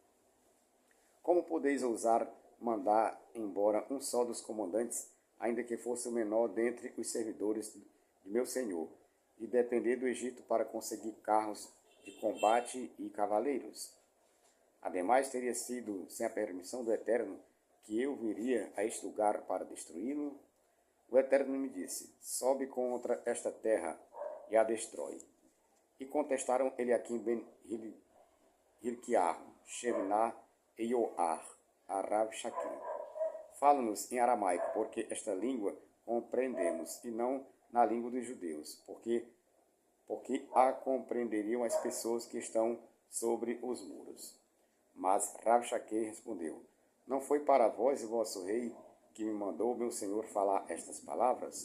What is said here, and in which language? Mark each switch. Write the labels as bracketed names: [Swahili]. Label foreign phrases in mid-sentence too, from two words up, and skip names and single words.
[Portuguese] Como podeis ousar mandar embora um só dos comandantes, ainda que fosse o menor dentre os servidores de meu senhor, e depender do Egito para conseguir carros de combate e cavaleiros? Ademais, teria sido sem a permissão do Eterno que eu viria a este lugar para destruí-lo? O Eterno me disse: sobe contra esta terra e a destrói. E contestaram Eliaquim ben Hilquiah, Shebna e Yoar, a Rabshakeh: fala-nos em aramaico, porque esta língua compreendemos, e não na língua dos judeus, porque a compreenderiam as pessoas que estão sobre os muros. Mas Rabshakeh respondeu: não foi para vós, vosso rei, que me mandou meu senhor falar estas palavras?